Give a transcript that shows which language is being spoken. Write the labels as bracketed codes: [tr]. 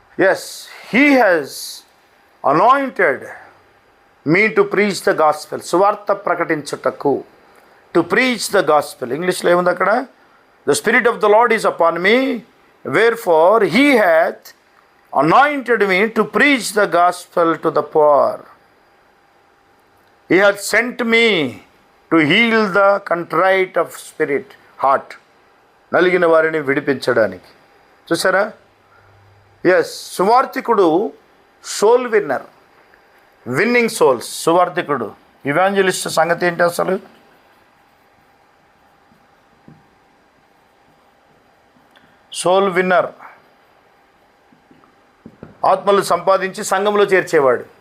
[en] Yes, he has anointed me to preach the gospel. [te] సువార్త ప్రకటించుటకు, [en] To preach the gospel. [te] ఇంగ్లీష్లో ఏముంది అక్కడ? [en] The spirit of the Lord is upon me, wherefore he hath anointed me to preach the gospel to the poor. He hath sent me to heal the contrite of spirit, heart. [te] నలిగిన వారిని విడిపించడానికి. చూసారా? [en] Yes, సువార్థికుడు soul winner, winning souls. [te] సువార్థికుడు, evangelist సంగతి ఏంటి అసలు? Soul winner, ఆత్మలు సంపాదించి సంఘంలో చేర్చేవాడు.